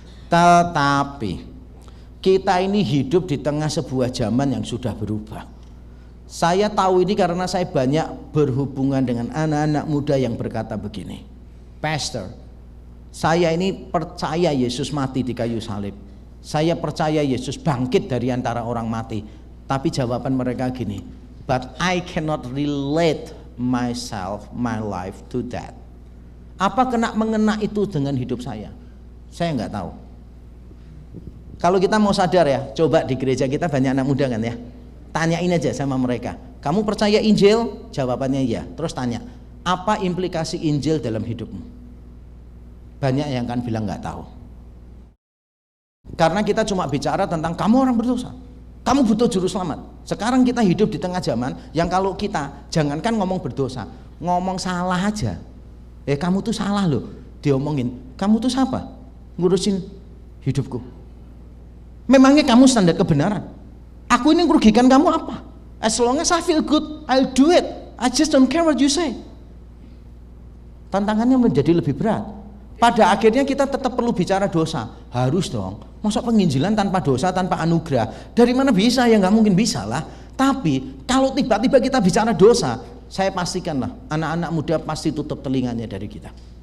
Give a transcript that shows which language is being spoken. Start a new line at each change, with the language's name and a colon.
Indonesian: Tetapi kita ini hidup di tengah sebuah zaman yang sudah berubah. Saya tahu ini karena saya banyak berhubungan dengan anak-anak muda yang berkata begini, Pastor, saya ini percaya Yesus mati di kayu salib. Saya percaya Yesus bangkit dari antara orang mati. Tapi jawaban mereka gini,
English: but I cannot relate myself, my life to that.
Indonesian: Apa kena mengena itu dengan hidup saya? Saya nggak tahu. Kalau kita mau sadar ya, coba di gereja kita banyak anak muda kan ya. Tanyain aja sama mereka, kamu percaya Injil? Jawabannya iya. Terus tanya, apa implikasi Injil dalam hidupmu? Banyak yang kan bilang nggak tahu. Karena kita cuma bicara tentang kamu orang berdosa, kamu butuh juru selamat. Sekarang kita hidup di tengah zaman yang kalau kita jangankan ngomong berdosa, ngomong salah aja. Kamu tuh salah loh. Diomongin, kamu tuh siapa? Ngurusin hidupku. Memangnya kamu standar kebenaran? Aku ini merugikan kamu apa?
English: As long as I feel good, I'll do it. I just don't care what you say.
Indonesian: Tantangannya menjadi lebih berat. Pada akhirnya kita tetap perlu bicara dosa. Harus dong. Masa penginjilan tanpa dosa, tanpa anugerah? Dari mana bisa? Ya nggak mungkin bisa lah. Tapi kalau tiba-tiba kita bicara dosa, saya pastikanlah anak-anak muda pasti tutup telinganya dari kita.